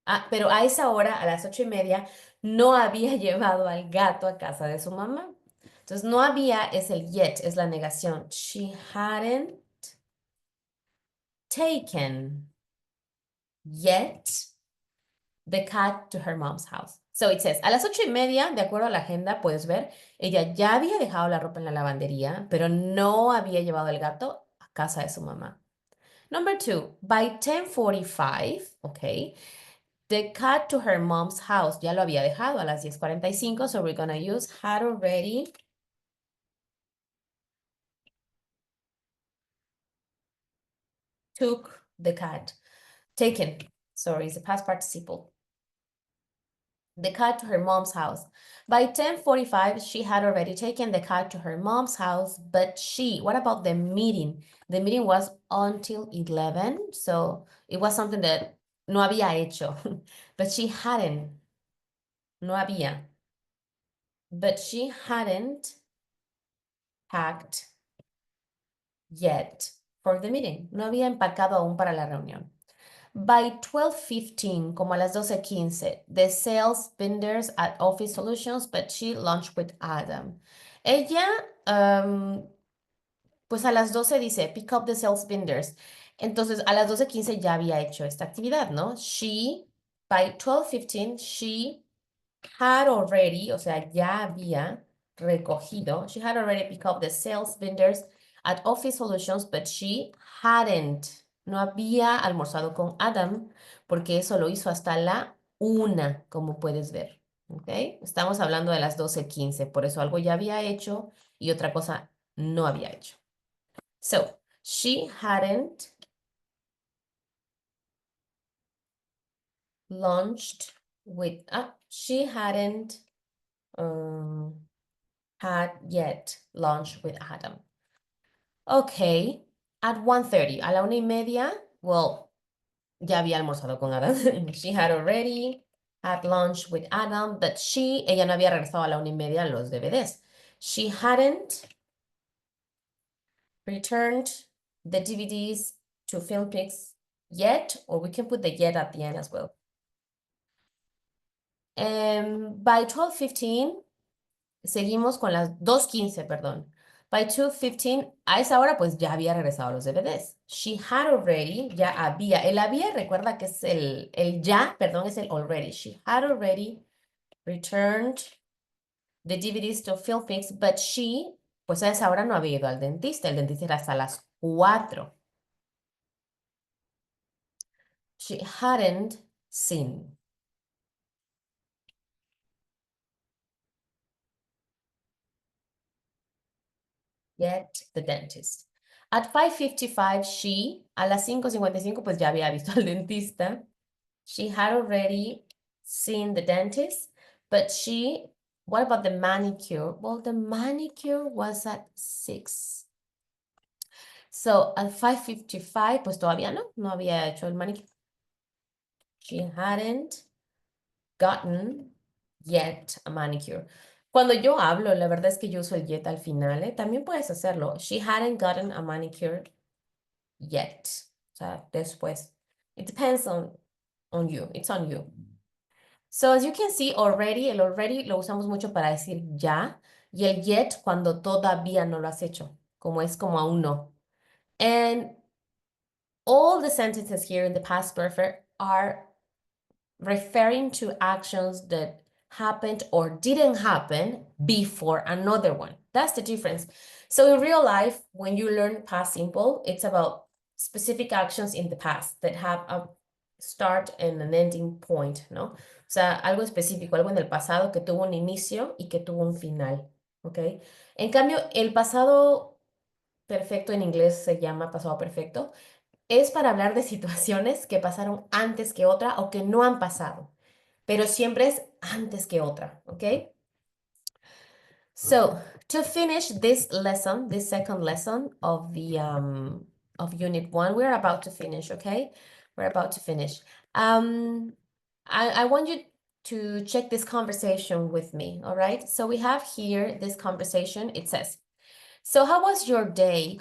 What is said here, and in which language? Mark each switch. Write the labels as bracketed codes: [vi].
[es] Pero a esa hora, a las 8:30, no había llevado al gato a casa de su mamá. Entonces, no había es el yet, es la negación. [en] She hadn't taken yet the cat to her mom's house. [es] So it says, a las 8:30, de acuerdo a la agenda, puedes ver, ella ya había dejado la ropa en la lavandería, pero no había llevado el gato a casa de su mamá. [en] Number 2, by 10:45, okay, the cat to her mom's house, [es] ya lo había dejado a las 10:45, [en] so we're gonna use had already took the cat. Taken, sorry, it's a past participle. The cat to her mom's house. By 10:45, she had already taken the cat to her mom's house, but what about the meeting? The meeting was until 11, so it was something that [es] no había hecho, [en] but she hadn't, [es] no había, [en] but she hadn't packed yet for the meeting. [es] No había empacado aún para la reunión. [en] By 12:15, [es] como a las 12:15, [en] the sales vendors at Office Solutions, but she lunched with Adam. [es] Ella, pues a las 12 dice, [en] pick up the sales vendors. [es] Entonces, a las 12:15 ya había hecho esta actividad, ¿no? [en] By 12:15, she had already, [es] o sea, ya había recogido, [en] she had already picked up the sales vendors at Office Solutions, but she hadn't, [es] no había almorzado con Adam, porque eso lo hizo hasta la 1, como puedes ver, ¿ok? Estamos hablando de las 12:15, por eso algo ya había hecho y otra cosa no había hecho. [en] So, she hadn't launched with, she hadn't had yet launched with Adam. Okay, at 1:30, [es] a la 1:30, well, ya había almorzado con Adam. [en] She had already had lunch with Adam, but [es] ella no había regresado a la 1:30 a los DVDs. [en] She hadn't returned the DVDs to FilmPix yet, or we can put the yet at the end as well. By 12:15, [es] seguimos con las 2:15, perdón. [en] By 2:15, [es] a esa hora pues ya había regresado los DVDs. [en] She had already, [es] ya había. El había, recuerda que es el ya, perdón, es el already. [en] She had already returned the DVDs to FilmPix, but she, [es] pues a esa hora no había ido al dentista. El dentista era hasta las 4. [en] She hadn't seen. Yet the dentist. At 5:55, [es] a las 5:55, pues ya había visto al dentista. [en] She had already seen the dentist, but what about the manicure? Well, the manicure was at 6. So at 5:55, [es] pues todavía no había hecho el manicure. [en] She hadn't gotten yet a manicure. [es] Cuando yo hablo, la verdad es que yo uso el yet al final, ¿eh? También puedes hacerlo. [en] She hadn't gotten a manicure yet. [es] O sea, después. [en] It depends on you. It's on you. So as you can see, already, [es] el already lo usamos mucho para decir ya, y el yet cuando todavía no lo has hecho, como es como aún no. [en] And all the sentences here in the past perfect are referring to actions that happened or didn't happen before another one. That's the difference. So in real life, when you learn past simple, it's about specific actions in the past that have a start and an ending point, ¿no? [es] O sea, algo específico, algo en el pasado que tuvo un inicio y que tuvo un final, ¿ok? En cambio, el pasado perfecto en inglés se llama pasado perfecto. Es para hablar de situaciones que pasaron antes que otra o que no han pasado, pero siempre es antes que otra, ¿ok? [en] So, to finish this lesson, this second lesson of the of Unit 1, we're about to finish, okay? We're about to finish. I want you to check this conversation with me, all right? So we have here this conversation. It says, so how was your day?